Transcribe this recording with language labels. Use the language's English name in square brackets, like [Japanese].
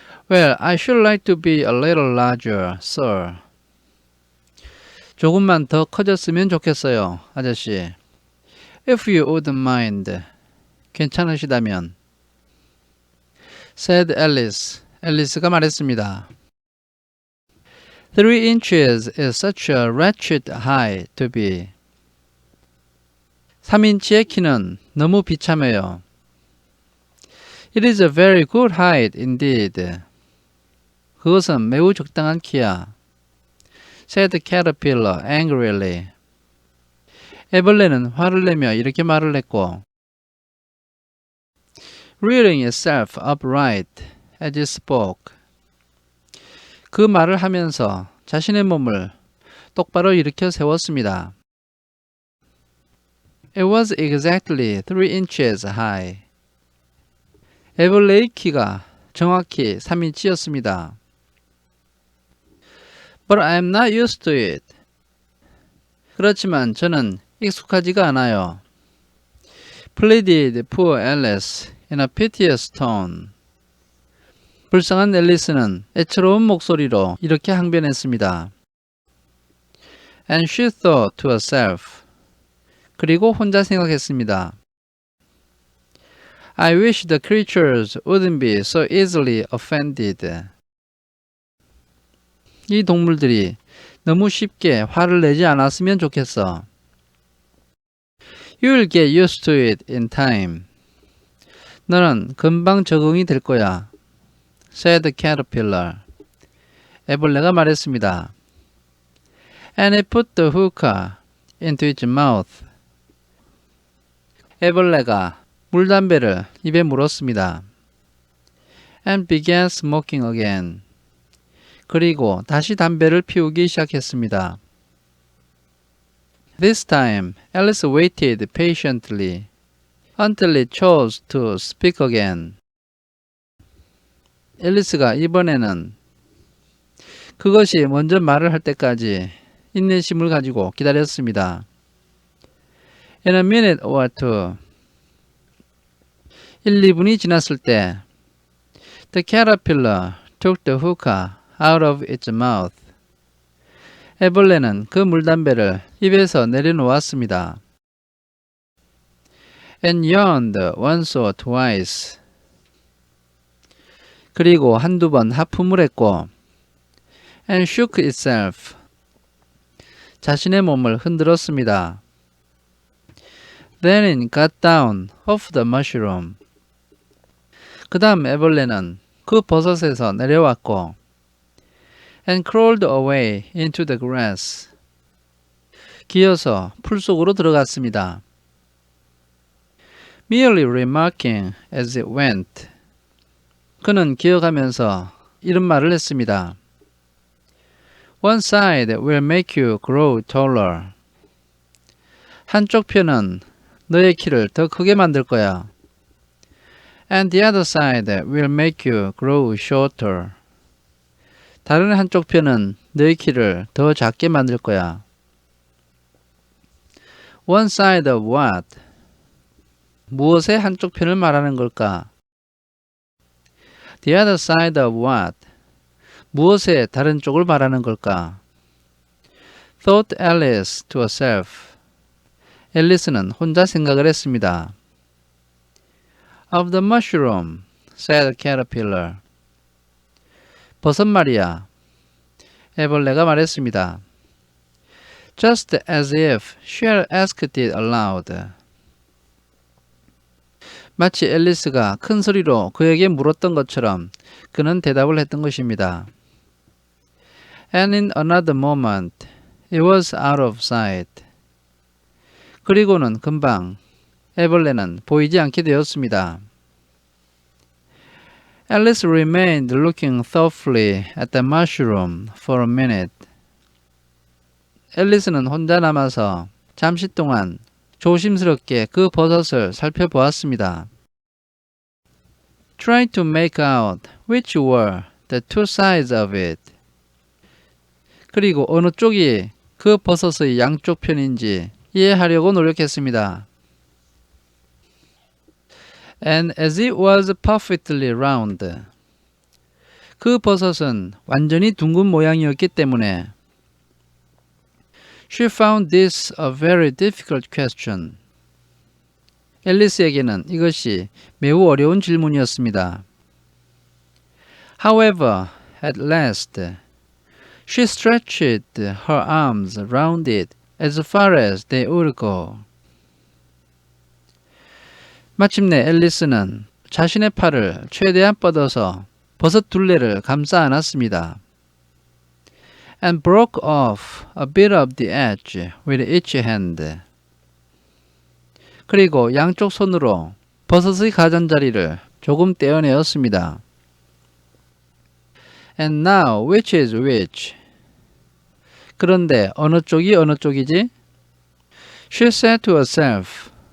[English] Well, I should like to be a little larger, sir. [Korean] 조금만 더 커졌으면 좋겠어요, 아저씨. [English] If you wouldn't mind. [Korean] 괜찮으시다면. [English] said Alice. [Korean] 앨리스가 말했습니다. [English] 3 inches is such a wretched height to be. [Korean] 3인치의 키는 너무 비참해요. [English] It is a very good height indeed. [Korean] 그것은 매우 적당한 키야. [English] said the caterpillar angrily. [Korean] 애벌레는 화를 내며 이렇게 말을 했고 [English] rearing itself upright as it spoke. [Korean] 그 말을 하면서 자신의 몸을 똑바로 일으켜 세웠습니다. [English] It was exactly 3 inches high. [Korean] 애벌레의 키가 정확히 3인치였습니다. [English] But I am not used to it. [Korean] 그렇지만 저는 익숙하지가 않아요. [English] pleaded poor Alice in a piteous tone. [Korean] 불쌍한 앨리스는 애처로운 목소리로 이렇게 항변했습니다. [English] And she thought to herself. [Korean] 그리고 혼자 생각했습니다. [English] I wish the creatures wouldn't be so easily offended. [Korean] 이 동물들이 너무 쉽게 화를 내지 않았으면 좋겠어. [English] You'll get used to it in time. [Korean] 너는 금방 적응이 될 거야. [English] said the caterpillar. [Korean] 애벌레가 말했습니다. [English] And it put the hookah into its mouth. [Korean] 애벌레가 물담배를 입에 물었습니다. [English] And began smoking again. [Korean] 그리고 다시 담배를 피우기 시작했습니다. [English] This time, Alice waited patiently until it chose to speak again. [Korean] 앨리스가 이번에는 그것이 먼저 말을 할 때까지 인내심을 가지고 기다렸습니다. [English] In a minute or two, [Korean] 1, 2분이 지났을 때 [English] The caterpillar took the hookah out of its mouth. [Korean] 애벌레는 그 물담배를 입에서 내려놓았습니다. [English] And yawned once or twice. [Korean] 그리고 한두 번 하품을 했고 [English] and shook itself. [Korean] 자신의 몸을 흔들었습니다. [English] Then it got down off the mushroom. [Korean] 그 다음 애벌레는 그 버섯에서 내려왔고 [English] and crawled away into the grass. [Korean] 기어서 풀 속으로 들어갔습니다. [English] Merely remarking as it went. [Korean] 그는 기어가면서 이런 말을 했습니다. [English] One side will make you grow taller. [Korean] 한쪽 편은 너의 키를 더 크게 만들 거야. [English] And the other side will make you grow shorter. [Korean] 다른 한쪽 편은 너의 키를 더 작게 만들 거야. [English] One side of what? [Korean] 무엇의 한쪽 편을 말하는 걸까? [English] The other side of what? [Korean] 무엇의 다른 쪽을 말하는 걸까? [English] Thought Alice to herself. [Korean] 앨리스는 혼자 생각을 했습니다. [English] Of the mushroom, said the caterpillar. [Korean] 버섯 말이야. 애벌레가 말했습니다. [English] Just as if she had asked it aloud. [Korean] 마치 앨리스가 큰 소리로 그에게 물었던 것처럼 그는 대답을 했던 것입니다. [English] And in another moment, it was out of sight. [Korean] 그리고는 금방 애벌레는 보이지 않게 되었습니다. [English] Alice remained looking thoughtfully at the mushroom for a minute. [Korean] 앨리스는 혼자 남아서 잠시 동안 조심스럽게 그 버섯을 살펴보았습니다. [English] Trying to make out which were the two sides of it. [Korean] 그리고 어느 쪽이 그 버섯의 양쪽 편인지 이해하려고 노력했습니다. [English] And as it was perfectly round, [Korean] 그 버섯은 완전히 둥근 모양이었기 때문에 [English] She found this a very difficult question. [Korean] 앨리스에게는 이것이 매우 어려운 질문이었습니다. [English] However, at last, she stretched her arms round it as far as they would go. [Korean] 마침내 앨리스는 자신의 팔을 최대한 뻗어서 버섯 둘레를 감싸 안았습니다. [English] And broke off a bit of the edge with each hand. [Korean] 그리고 양쪽 손으로 버섯의 가장자리를 조금 떼어내었습니다. [English] And now which is which? [Korean] 그런데 어느 쪽이 어느 쪽이지? [English] She said to herself.